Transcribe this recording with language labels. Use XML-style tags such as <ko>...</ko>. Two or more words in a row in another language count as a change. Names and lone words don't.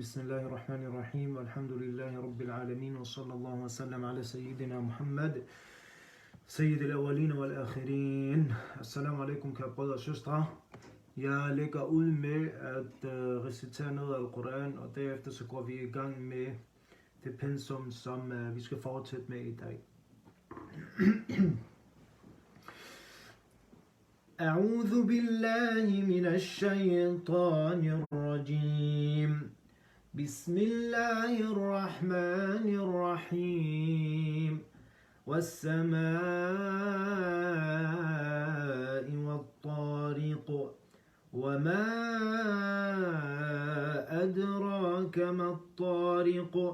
<ar>بسم الله الرحمن الرحيم. والحمد لله رب العالمين. وصلى الله وسلم على سيدنا محمد, سيد الأولين والآخرين. السلام عليكم,</ar> <da>kære brødre og søstre. Jeg lægger ud med at recitere noget af Al-Quran, og derefter så går vi i gang med det pensum, som vi skal fortsætte med i dag.</da> <ar>أعوذ بالله من الشيطان الرجيم. بسم الله الرحمن الرحيم. والسماء والطارق وما أدراك ما الطارق</ar>